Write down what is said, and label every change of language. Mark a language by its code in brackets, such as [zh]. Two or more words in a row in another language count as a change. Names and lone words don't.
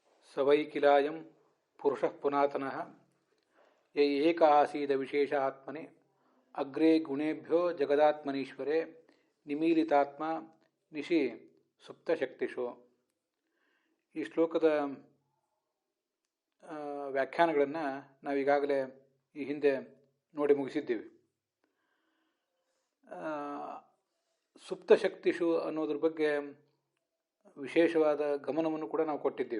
[sa] स वै किलायं पुरुषः पुनातनः य एक आसीद विशेष आत्मने अग्रे गुणेभ्यो जगदात्मनीश्वरे ನಿಮೀಲಿತಾತ್ಮ ನಿಶಿ ಸುಪ್ತಶಕ್ತಿಷು. [kn] ಈ ಶ್ಲೋಕದ ವ್ಯಾಖ್ಯಾನಗಳನ್ನು ನಾವೀಗಾಗಲೇ ಈ ಹಿಂದೆ ನೋಡಿ ಮುಗಿಸಿದ್ದೀವಿ. ಸುಪ್ತಶಕ್ತಿಷು ಅನ್ನೋದ್ರ ಬಗ್ಗೆ ವಿಶೇಷವಾದ ಗಮನವನ್ನು ಕೂಡ ನಾವು ಕೊಟ್ಟಿದ್ದೀವಿ.